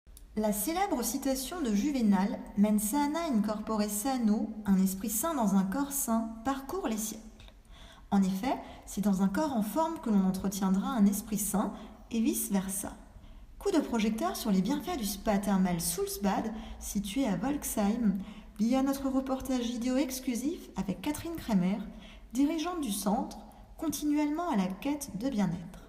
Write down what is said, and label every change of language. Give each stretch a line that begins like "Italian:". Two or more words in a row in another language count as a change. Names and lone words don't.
French: La célèbre citation de Juvénal,
Latin: Mens sana in corpore sano,
French: un esprit sain dans un corps sain, parcourt les siècles. En effet, c'est dans un corps en forme que l'on entretiendra un esprit sain, et vice-versa. Coup de projecteur sur les bienfaits du spa thermal Sulzbad, situé à Volksheim, via notre reportage vidéo exclusif avec Catherine Kremer, dirigeante du centre, continuellement à la quête de bien-être.